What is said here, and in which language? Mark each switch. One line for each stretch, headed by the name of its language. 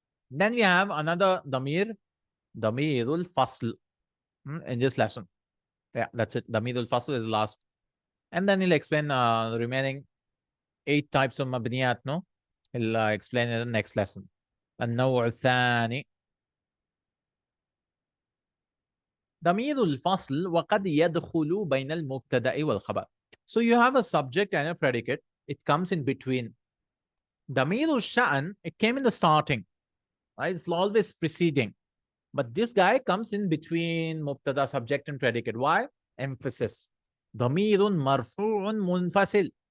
English: Then we have another damirul fasl in this lesson. Yeah, that's it. Damirul fasl is the last. And then he'll explain the remaining 8 types of mabniyat, no? He'll explain in the next lesson.
Arabic: النوع الثاني ضمير الفصل وقد يدخل بين المبتدأ والخبر.
English: So you have a subject and a predicate. It comes in between. ضمير الشأن, it came in the starting, right? It's always preceding. But this guy comes in between مبتدأ, subject and predicate. Why? Emphasis.
Arabic: ضمير مرفوع منفصل.